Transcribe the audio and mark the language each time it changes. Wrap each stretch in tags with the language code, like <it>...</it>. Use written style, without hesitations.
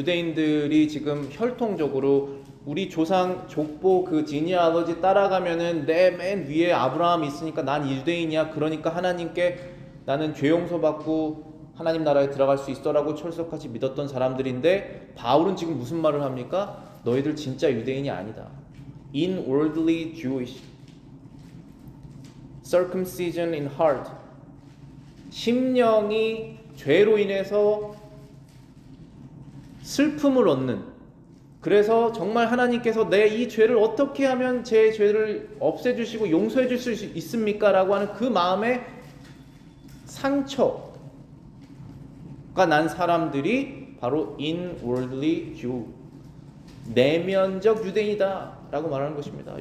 <ko>유대인들이 지금 혈통적으로 우리 조상 족보 그 지니알러지 따라가면은 내 맨 위에 아브라함이 있으니까 난 유대인이야. 그러니까 하나님께 나는 죄 용서 받고 하나님 나라에 들어갈 수 있어라고 철석같이 믿었던 사람들인데 바울은 지금 무슨 말을 합니까? 너희들 진짜 유대인이 아니다.</ko> <en>Inwardly Jewish, circumcision in heart.</en> <ko>심령이 죄로 인해서 슬픔을 얻는, 그래서 정말 하나님께서 내 이 죄를 어떻게 하면 제 죄를 없애주시고 용서해 줄 수 있습니까? 라고 하는 그 마음의 상처가 난 사람들이 바로</ko> <en>inwardly Jew,</en> <ko>내면적 유대인이다 라고 말하는 것입니다.</ko>